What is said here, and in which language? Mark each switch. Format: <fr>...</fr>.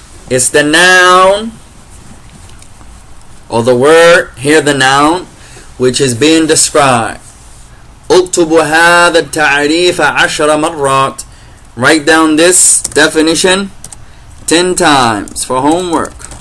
<en>It's the noun or the word, here the noun, which is being described.</en> <ar>اكتبوا هذا التعريف 10 مرات.</ar> <en>Write down this definition 10 times for homework.</en>